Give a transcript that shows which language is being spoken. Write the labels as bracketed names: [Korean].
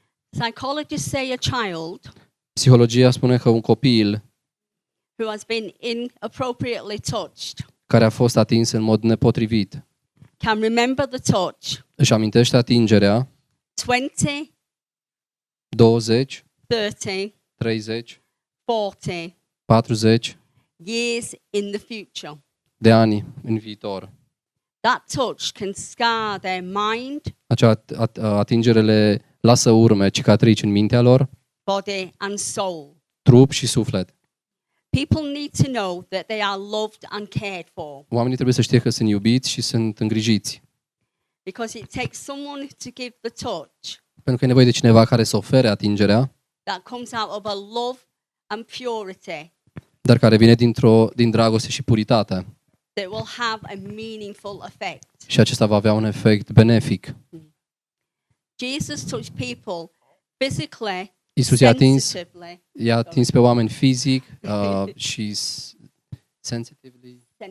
[English] Psychologists say a child [Romanian] Psihologia spune că un copil [English] who has been inappropriately touched [Romanian] care a fost atins în mod nepotrivit [English] can remember the touch [Romanian] își amintește atingerea [English] 20, [Romanian] 20, [English] 30, [Romanian] 30, [English] 40 [Romanian] 40 [English] years in the future. [Romanian] de ani în viitor. [English] That touch can scar their mind, [Romanian] Acea atingere le lasă urme, cicatrici în mintea lor, [English] body, and soul. [Romanian] trup și suflet. [English] People need to know that they are loved and cared for, [Romanian] Oamenii trebuie să știe că sunt iubiți și sunt îngrijiți. [English] because it takes someone to give the touch [Romanian] Pentru că e nevoie de cineva care să ofere atingerea, [English] that comes out of a love and purity [Romanian] dar care vine din dragoste și puritate. [English] that will have a meaningful effect. [Romanian] Și acesta va avea un efect benefic. [English] Jesus touched people physically, [Romanian] Iisus i-a [English] sensitively, [Romanian] atins pe oameni fizic și [English] sensitively